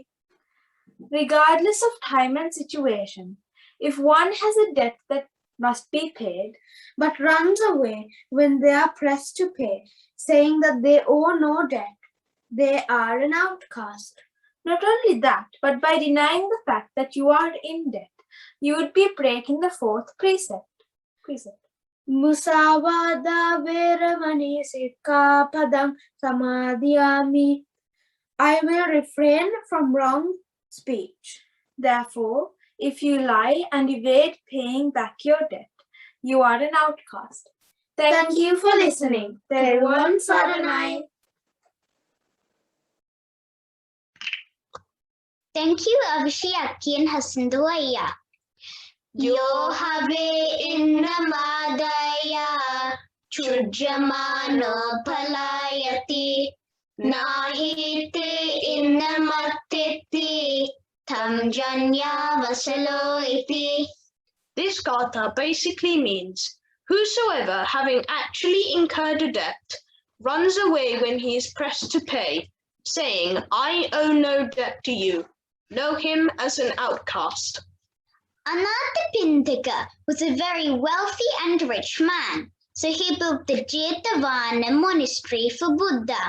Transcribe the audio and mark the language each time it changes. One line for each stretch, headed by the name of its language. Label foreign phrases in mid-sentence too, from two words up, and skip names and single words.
English: Regardless of time and situation, if one has a debt that must be paid, but runs away when they are pressed to pay, saying that they owe no debt, they are an outcast. Not only that, but by denying the fact that you are in debt, you would be breaking the fourth precept.
Pali: Musavada veramani sikkhapadam samadhiyami.
English: I will refrain from wrong speech. Therefore, if you lie and evade paying back your debt, you are an outcast. Thank you for listening.
Sinhala: තෙරුවන් සරණයි.
English: Thank you, Avishi, Aki, and Hasinduaya.
Pali: Yohave innamadaya chujamano palayati nahite innamatiti tamjanya vasalo iti.
English: This gatha basically means, whosoever having actually incurred a debt runs away when he is pressed to pay, saying, I owe no debt to you, know him as an outcast. Anathapindika was a very wealthy and rich man, so he built the Jetavana monastery for Buddha.